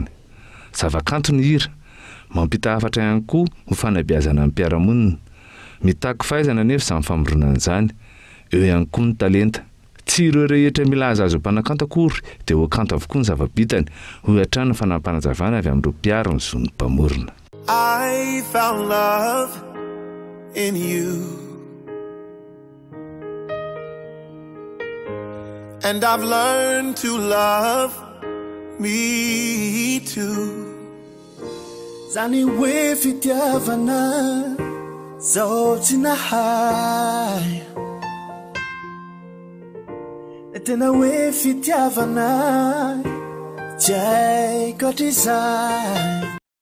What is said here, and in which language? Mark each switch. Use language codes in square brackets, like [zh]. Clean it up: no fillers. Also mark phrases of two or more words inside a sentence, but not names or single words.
[mg] Zavakanto ny hira, mampita hafatra ihany koa ho fanabeazana amin'ny mpiaramonina. Mitaky fahaizana nefa izany famoronana izany. Eo ihany koa ny talenta. Tsy ireo rehetra milaza azo mpanakanto akory dia ho kanto avokoa ny zava-bitany ho hatrany ny fanampanazavana avy amin'ireo mpiarana zony mpamorona. [en] I found love in you, and I've learned to love me too. [mg] Zany hoe fitiavana zao tsy nahay, tena hoe fitiavana tsy haiko hatrizay.